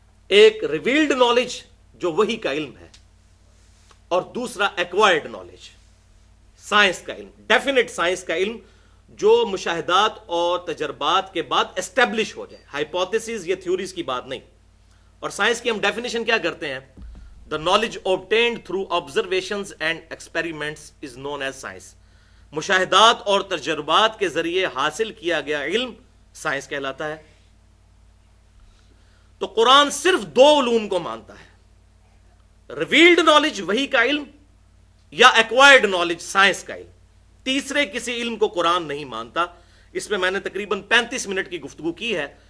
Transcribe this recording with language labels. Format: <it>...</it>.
<ur>ایک revealed knowledge جو وحی کا علم ہے، اور دوسرا ایکوائرڈ نالج، سائنس کا علم، ڈیفینیٹ سائنس کا علم جو مشاہدات اور تجربات کے بعد اسٹیبلش ہو جائے. ہائپوتھیسز یا تھیوریز کی بات نہیں. اور سائنس کی ہم ڈیفینیشن کیا کرتے ہیں؟</ur> <en>The knowledge obtained through observations and experiments is known as science.</en> <ur>مشاہدات اور تجربات کے ذریعے حاصل کیا گیا علم سائنس کہلاتا ہے. تو قرآن صرف 2 علوم کو مانتا ہے، ریویلڈ نالج وحی کا علم یا ایکوائرڈ نالج سائنس کا علم. تیسرے کسی علم کو قرآن نہیں مانتا. اس میں نے تقریباً 35 منٹ کی گفتگو کی ہے.</ur>